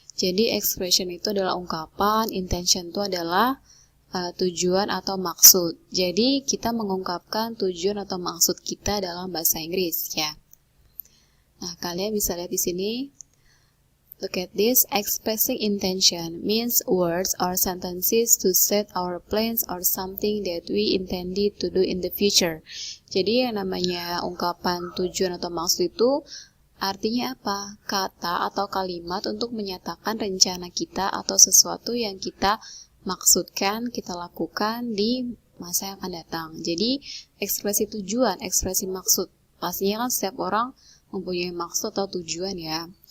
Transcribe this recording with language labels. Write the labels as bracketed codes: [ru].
[id] Jadi expression itu adalah ungkapan, intention itu adalah tujuan atau maksud. Jadi kita mengungkapkan tujuan atau maksud kita dalam bahasa Inggris ya. Nah, kalian bisa lihat di sini. [en] Look at this. Expressing intention means words or sentences to set our plans or something that we intended to do in the future. [id] Jadi yang namanya ungkapan tujuan atau maksud itu artinya apa? Kata atau kalimat untuk menyatakan rencana kita atau sesuatu yang kita maksudkan, kita lakukan di masa yang akan datang. Jadi ekspresi tujuan, ekspresi maksud. Pastinya kan setiap orang mempunyai maksud atau tujuan ya.